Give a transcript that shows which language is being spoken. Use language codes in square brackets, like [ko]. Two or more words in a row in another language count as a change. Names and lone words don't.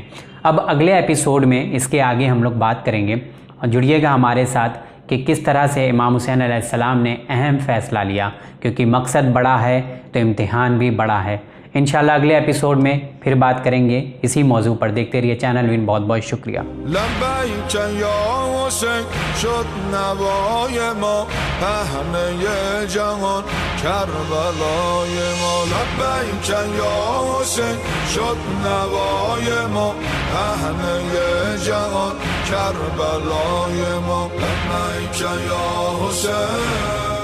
[ur] اب اگلے ایپیسوڈ میں اس کے آگے ہم لوگ بات کریں گے، اور جڑیے گا ہمارے ساتھ کہ کس طرح سے امام حسین [ar] علیہ السلام [ur] نے اہم فیصلہ لیا، کیونکہ مقصد بڑا ہے تو امتحان بھی بڑا ہے۔ [ar] انشاءاللہ [ur] اگلے ایپیسوڈ میں پھر بات کریں گے اسی موضوع پر۔ دیکھتے رہیے چینل وین، بہت بہت شکریہ۔ [ar] لبیک یا حسین [fa] شد نوای ما پهنه جهان کربلای ما [ar] لبیک یا حسین [fa] شد نوای ما پهنه جهان کربلای ما [ar] لبیک یا حسین